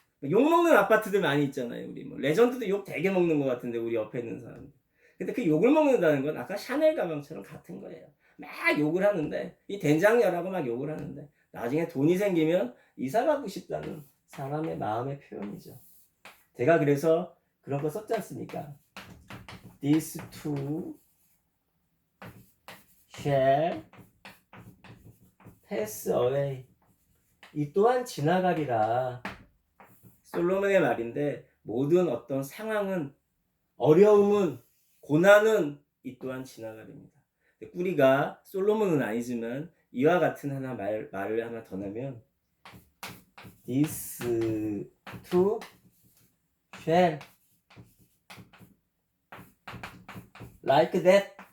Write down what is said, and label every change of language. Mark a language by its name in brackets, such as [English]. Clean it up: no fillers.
[Korean] 욕 먹는 아파트들 많이 있잖아요. 우리 뭐 레전드도 욕 되게 먹는 것 같은데 우리 옆에 있는 사람들. 근데 그 욕을 먹는다는 건 아까 샤넬 가방처럼 같은 거예요. 막 욕을 하는데 이 된장녀라고 막 욕을 하는데 나중에 돈이 생기면 이사 가고 싶다는 사람의 마음의 표현이죠. 제가 그래서 그런 거 썼지 않습니까? [English] These two shall pass away. [Korean] 이 또한 지나가리라. 솔로몬의 말인데 모든 어떤 상황은 어려움은 고난은 이 또한 지나가립니다. 뿌리가 솔로몬은 아니지만 이와 같은 말을 하나 더 나면 [English] This too shall like that.